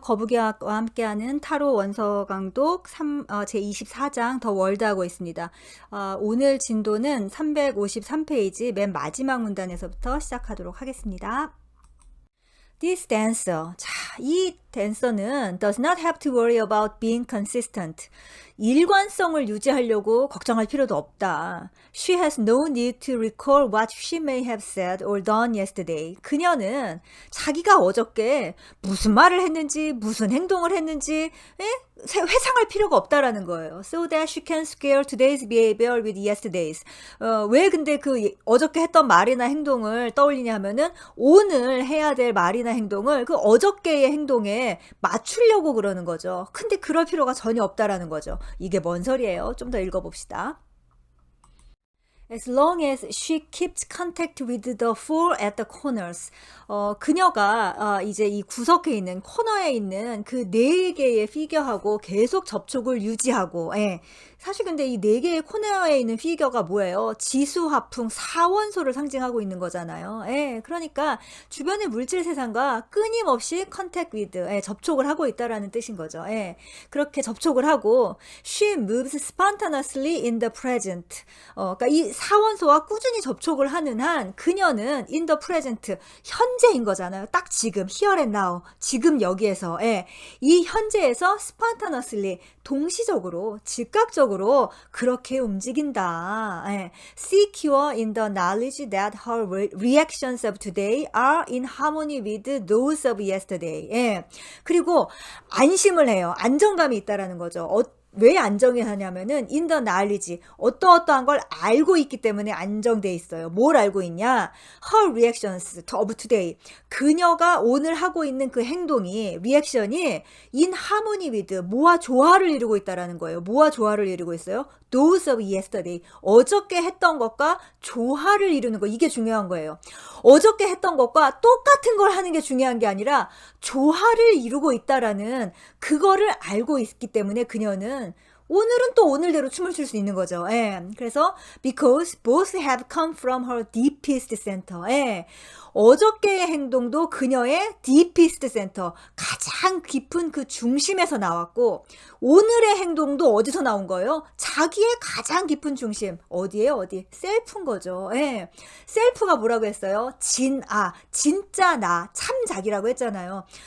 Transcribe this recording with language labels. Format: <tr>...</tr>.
<ko>거북이와 함께하는 타로 원서 강독 제24장 더 월드 하고 있습니다. 오늘 진도는 353페이지 맨 마지막 문단에서부터 시작하도록 하겠습니다.</ko> <en>This dancer.</en> <ko>자, 이 댄서는</ko> <en>does not have to worry about being consistent.</en> <ko>일관성을 유지하려고 걱정할 필요도 없다.</ko> <en>She has no need to recall what she may have said or done yesterday.</en> <ko>그녀는 자기가 어저께 무슨 말을 했는지, 무슨 행동을 했는지 회상할 필요가 없다라는 거예요.</ko> <en>So that she can square today's behavior with yesterday's.</en> <ko>왜 근데 그 어저께 했던 말이나 행동을 떠올리냐 하면은 오늘 해야 될 말이나 행동을 그 어저께의 행동에 맞추려고 그러는 거죠. 근데 그럴 필요가 전혀 없다라는 거죠. 이게 뭔 소리예요? 좀 더 읽어봅시다.</ko> <en>As long as she keeps contact with the four at the corners.</en> <ko>그녀가 이제 이 구석에 있는 코너에 있는 그 네 개의 피겨하고 계속 접촉을 유지하고, 사실 근데 이 네 개의 코너에 있는 피겨가 뭐예요? 지수, 화풍, 사원소를 상징하고 있는 거잖아요. 그러니까 주변의 물질 세상과 끊임없이</ko> <en>contact with,</en> <ko>접촉을 하고 있다라는 뜻인 거죠. 그렇게 접촉을 하고</ko> <en>she moves spontaneously in the present.</en> <ko>그러니까 이 사원소와 꾸준히 접촉을 하는 한 그녀는</ko> <en>in the present,</en> <ko>현재인 거잖아요. 딱 지금,</ko> <en>here and now,</en> <ko>지금 여기에서, 이 현재에서 spontaneously, 동시적으로, 즉각적으로 그렇게 움직인다.</ko> <en>secure in the knowledge that her reactions of today are in harmony with those of yesterday.</en> <ko>그리고 안심을 해요. 안정감이 있다라는 거죠. 왜 안정이 하냐면은</ko> <en>in the knowledge,</en> <ko>어떠어떠한 걸 알고 있기 때문에 안정돼 있어요. 뭘 알고 있냐?</ko> <en>Her reactions of today,</en> <ko>그녀가 오늘 하고 있는 그 행동이, 리액션이</ko> <en>in harmony with,</en> <ko>뭐와 조화를 이루고 있다라는 거예요. 뭐와 조화를 이루고 있어요?</ko> <en>Those of yesterday,</en> <ko>어저께 했던 것과 조화를 이루는 거, 이게 중요한 거예요. 어저께 했던 것과 똑같은 걸 하는 게 중요한 게 아니라 조화를 이루고 있다라는 그거를 알고 있기 때문에 그녀는 오늘은 또 오늘대로 춤을 출 수 있는 거죠. 그래서</ko> <en>because both have come from her deepest center.</en> <ko>어저께의 행동도 그녀의</ko> <en>deepest center,</en> <ko>가장 깊은 그 중심에서 나왔고, 오늘의 행동도 어디서 나온 거예요? 자기의 가장 깊은 중심. 어디예요? 어디? 셀프인 거죠. 셀프가 뭐라고 했어요? 진짜 나, 참 자기라고 했잖아요.</ko>